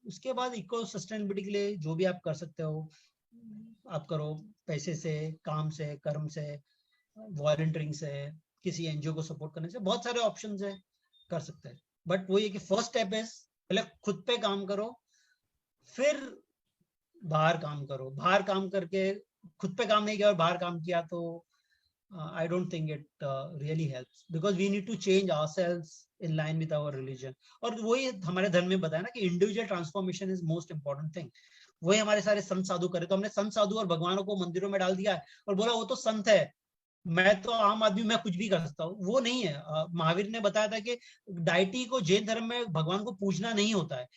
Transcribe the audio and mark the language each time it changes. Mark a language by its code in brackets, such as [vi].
[hi] उसके बाद eco sustainability के लिए जो भी आप कर सकते हो आप करो, पैसे से, काम से, कर्म से, वॉलंटियरिंग से, किसी एनजीओ को सपोर्ट करने से, बहुत सारे ऑप्शंस है, कर सकते हैं। बट वो ये कि फर्स्ट स्टेप है पहले खुद पे काम करो, फिर बाहर काम करो। [en] बाहर काम करके खुद पे काम नहीं किया और बाहर काम किया तो I don't think it really helps, because we need to change ourselves in line with our religion. [hi] और वही हमारे धर्म में बताया ना कि individual transformation is most important thing. वही हमारे सारे संत साधु करे। तो हमने संत साधु और भगवानों को मंदिरों में डाल दिया है और बोला वो तो संत है, मैं तो आम आदमी, मैं कुछ भी कर सकता हूँ। वो नहीं है। महावीर ने बताया था कि डाइटी को, जैन धर्म में भगवान को पूजना नहीं होता है।